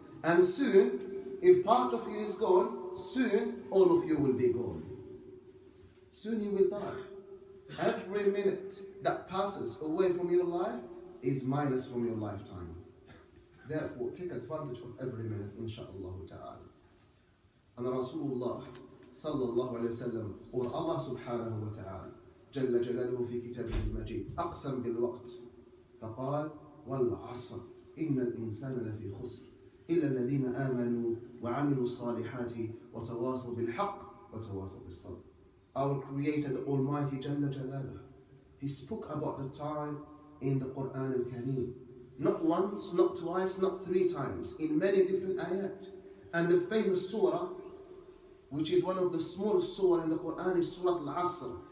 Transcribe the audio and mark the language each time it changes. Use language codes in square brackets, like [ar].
[en] And soon, if part of you is gone, soon all of you will be gone. Soon you will die. Every minute that passes away from your life is minus from your lifetime. Therefore, take advantage of every minute, insha'Allah ta'ala. And Rasulullah sallallahu alayhi wa sallam, or Allah subhanahu wa ta'ala, [ar] جل جلاله في كتابه المجيد أقسم بالوقت فقال والعصر إن الإنسان لفي خسر إلا الذين آمنوا وعملوا الصالحات وتواصوا بالحق وتواصوا بالصبر. [en] Our Creator, the Almighty [ar] جل جلاله, [en] He spoke about the time in the Quran al-Kareem. Not once, not twice, not three times, in many different ayat. And the famous surah, which is one of the smallest surah in the Quran, is Surah Al-Asr.